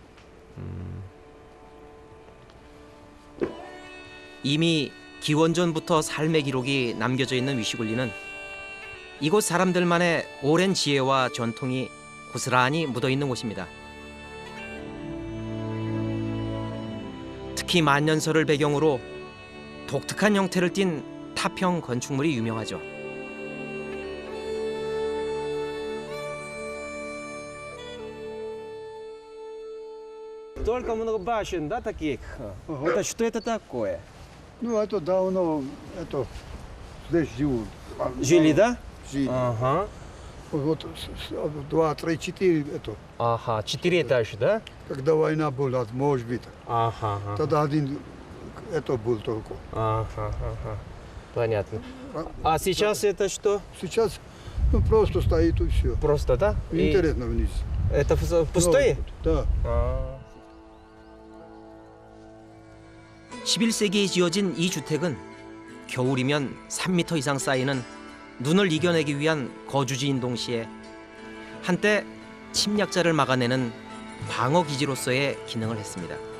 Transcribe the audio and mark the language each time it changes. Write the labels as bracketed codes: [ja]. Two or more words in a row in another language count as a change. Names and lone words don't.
[ko] 이미 기원전부터 삶의 기록이 남겨져 있는 위시굴리는 이곳 사람들만의 오랜 지혜와 전통이 고스란히 묻어 있는 곳입니다. 특히 만년설을 배경으로 독특한 형태를 띤 타평 건축물이 유명하죠. [ru] Только много башен, да, таких? Это что это такое? Ну, это давно, это, здесь живут. Жили, да? Жили. Ага. Вот 2, 3, 4, это, Ага, 4 этажа, да? когда война была, может быть. Ага, ага. Тогда один, это был только. Ага, ага. Понятно. А сейчас это что? Сейчас, ну, просто стоит и все. Просто, да? И Интересно вниз. это пустое? Да. [ko] 아. 11세기에 지어진 이 주택은 겨울이면 3m 이상 쌓이는 눈을 이겨내기 위한 거주지인 동시에 한때 침략자를 막아내는 방어 기지로서의 기능을 했습니다.